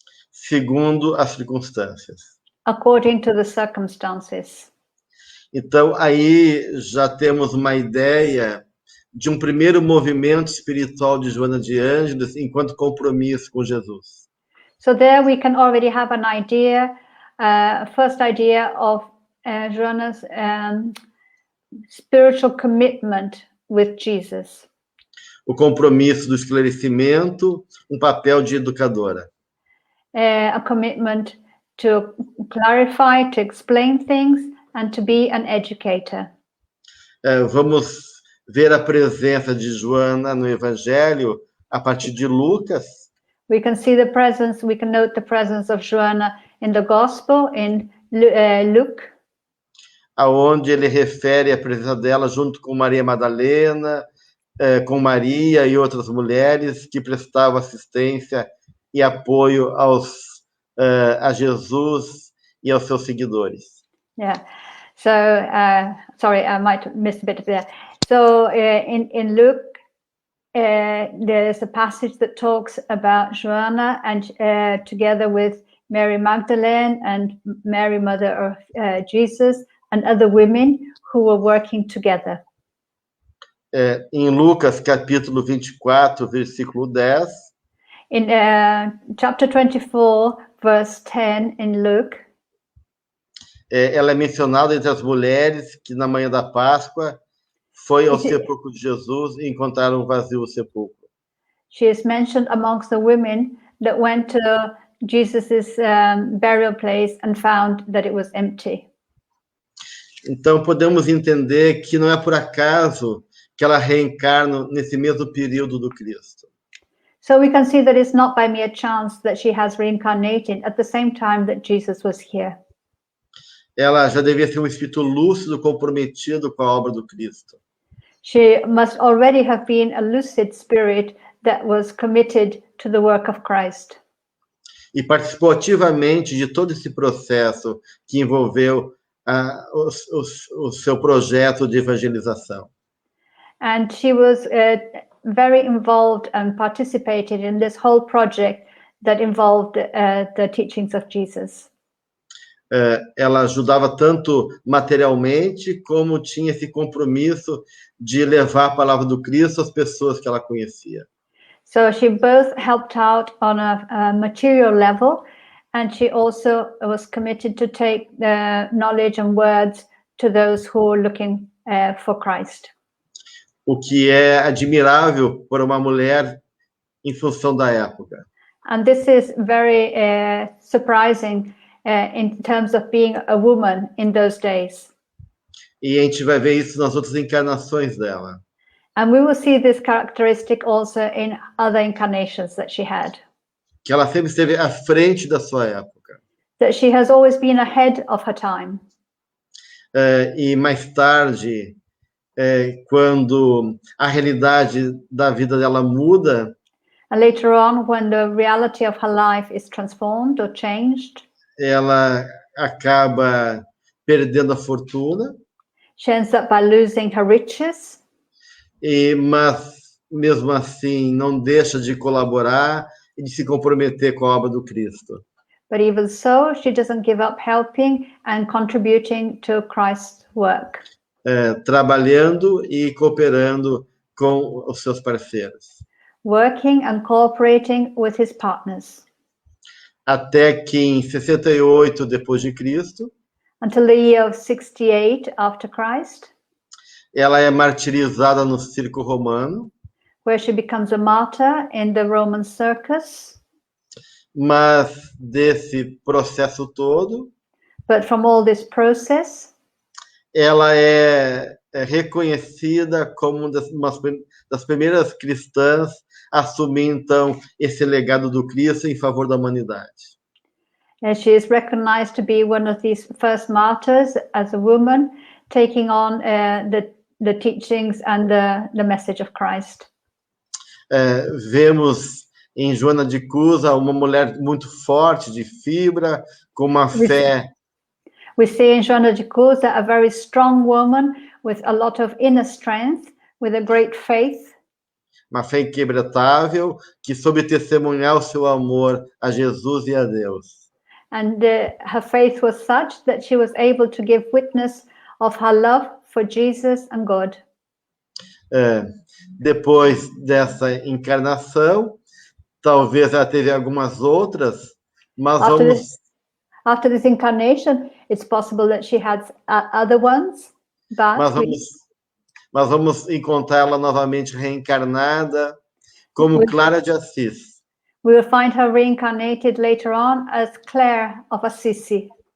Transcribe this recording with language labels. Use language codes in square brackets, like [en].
[pt] segundo as circunstâncias. [en] according to the circumstances. [pt] Então, aí já temos uma ideia de um primeiro movimento espiritual de Joana de Ângeles enquanto compromisso com Jesus. [en] So there we can already have an idea, first idea of Joanna's spiritual commitment with Jesus. [pt] O compromisso do esclarecimento, um papel de educadora. [en] A commitment to clarify, to explain things, and to be an educator. [pt] Vamos ver a presença de Joana no Evangelho a partir de Lucas. [en] We can see the presence, we can note the presence of Joanna in the Gospel, in Luke, [pt] aonde ele refere a presença dela junto com Maria Madalena, com Maria e outras mulheres que prestavam assistência e apoio a Jesus e aos seus seguidores. [en] Yeah. So, sorry, I might have missed a bit of there. So, in Luke, there's a passage that talks about Joanna and together with Mary Magdalene and Mary, mother of Jesus, and other women who were working together. [pt] Em Lucas, capítulo 24, versículo 10. [en] In chapter 24, verse 10 in Luke, [pt] ela é mencionada entre as mulheres que na manhã da Páscoa foi ao sepulcro de Jesus e encontraram vazio o sepulcro. [en] She is mentioned amongst the women that went to Jesus's burial place and found that it was empty. [pt] Então podemos entender que não é por acaso que ela reencarna nesse mesmo período do Cristo. [en] So we can see that it's not by mere chance that she has reincarnated at the same time that Jesus was here. [pt] Ela já devia ser um espírito lúcido, comprometido com a obra do Cristo. [en] She must already have been a lucid spirit that was committed to the work of Christ. [pt] E participou ativamente de todo esse processo que envolveu o seu projeto de evangelização. [en] And she was very involved and participated in this whole project that involved the teachings of Jesus. [pt] Ela ajudava tanto materialmente, como tinha esse compromisso de levar a palavra do Cristo às pessoas que ela conhecia. [en] So she both helped out on a material level, and she also was committed to take the knowledge and words to those who were looking for Christ. [pt] O que é admirável para uma mulher em função da época. [en] And this is very surprising in terms of being a woman in those days. [pt] E a gente vai ver isso nas outras encarnações dela. [en] And we will see this characteristic also in other incarnations that she had. [pt] Que ela sempre esteve à frente da sua época. [en] That she has always been ahead of her time. [pt] E mais tarde, quando a realidade da vida dela muda, [en] and later on, when the reality of her life is transformed or changed, [pt] ela acaba perdendo a fortuna, [en] She ends up by losing her riches, [pt] mas mesmo assim não deixa de colaborar e de se comprometer com a obra do Cristo. [en] but even so, she doesn't give up helping and contributing to Christ's work, [pt] Trabalhando e cooperando com os seus parceiros. [en] working and cooperating with his partners. [pt] Até que em 68 depois de Cristo, [en] Until the year of 68 after Christ, [pt] ela é martirizada no circo romano, [en] where she becomes a martyr in the Roman circus. [pt] mas desse processo todo, [en] But from all this process, [pt] ela é reconhecida como uma das primeiras cristãs a assumir, então, esse legado do Cristo em favor da humanidade. [en] she is recognized to be one of these first martyrs as a woman, taking on the teachings and the message of Christ. [pt] Vemos em Joana de Cusa uma mulher muito forte, de fibra, com uma fé. [en] We see in Joana de Cusa a very strong woman with a lot of inner strength, with a great faith. [pt] Uma fé inquebrantável, que soube testemunhar o seu amor a Jesus e a Deus. [en] And her faith was such that she was able to give witness of her love for Jesus and God. [pt] Depois dessa encarnação, talvez ela teve algumas outras, mas [en] After this incarnation, it's possible that she had other ones, [pt] mas vamos encontrá-la novamente reencarnada como Clara de Assis. [en] We will find her reincarnated later on as Clare of Assisi,